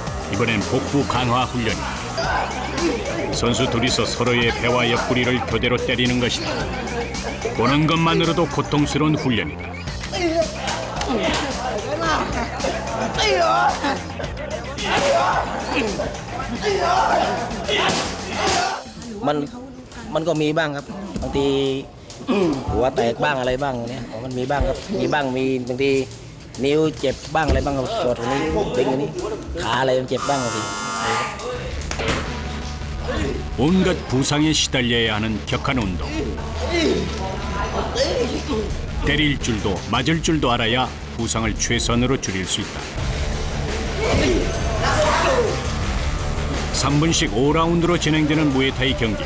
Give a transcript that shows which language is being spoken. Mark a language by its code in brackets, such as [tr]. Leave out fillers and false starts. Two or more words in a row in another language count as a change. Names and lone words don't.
[ko] 이번엔 복부 강화 훈련이다. 선수 둘이서 서로의 배와 옆구리를 교대로 때리는 것이다. 보는 것만으로도 고통스러운 훈련이다. [th] มันก็มีบ้างครับบางทีหัวแตกบ้างอะไรบ้างเนี่ยมันมีบ้างครับมีบ้างมีบางทีนิ้วเจ็บบ้างอะไรบ้างครับปวดตรงนี้ดึงตรงนี้ขาอะไรมันเจ็บบ้างบางที [ko] 온갖 부상에 시달려야 하는 격한 운동. 때릴 줄도 맞을 줄도 알아야 부상을 최선으로 줄일 수 있다. 3분씩 5라운드로 진행되는 무에타이 경기.